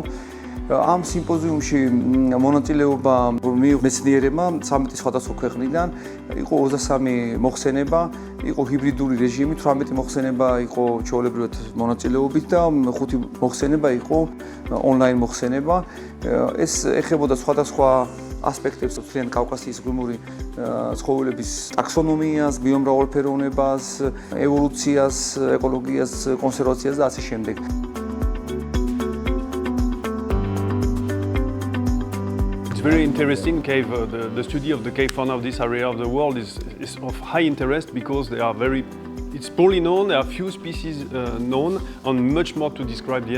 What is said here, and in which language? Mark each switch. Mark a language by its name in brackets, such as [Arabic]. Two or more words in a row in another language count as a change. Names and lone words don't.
[Georgian] ამ სიმპოზიუმში მონაწილეობა მიიღო მეცნიერებმა 13 სხვადასხვა ქვეყნიდან, იყო 23 მოხსენება, იყო ჰიბრიდული რეჟიმი, 18 მოხსენება იყო ჩვეულებრივად მონაწილეობით და 5 მოხსენება იყო ონლაინ მოხსენება. ეს ეხებოდა სხვადასხვა ასპექტებს, თლიანი კავკასიის მღვიმური ცხოველების ტაქსონომიას, ბიომრავალფეროვნებას, ევოლუციას, ეკოლოგიას, კონსერვაციას და ასე შემდეგ. [English] It's very interesting cave. The study of the cave fauna of this area of the world is of high interest because they are it's poorly known. There are few species known and much more to describe yet.